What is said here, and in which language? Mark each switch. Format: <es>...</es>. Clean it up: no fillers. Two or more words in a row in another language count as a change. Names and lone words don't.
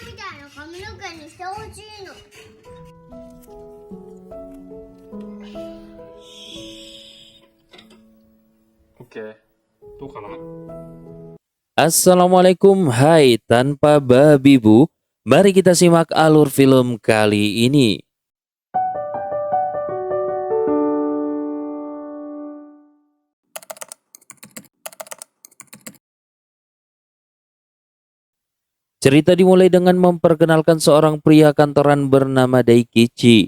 <ja>らの髪の毛にしてほしいの。 Oke, どうかな。</ja> <id>Assalamualaikum, hai tanpa babi bu. Mari kita simak alur film kali ini. Cerita dimulai dengan memperkenalkan seorang pria kantoran bernama Daikichi.</id>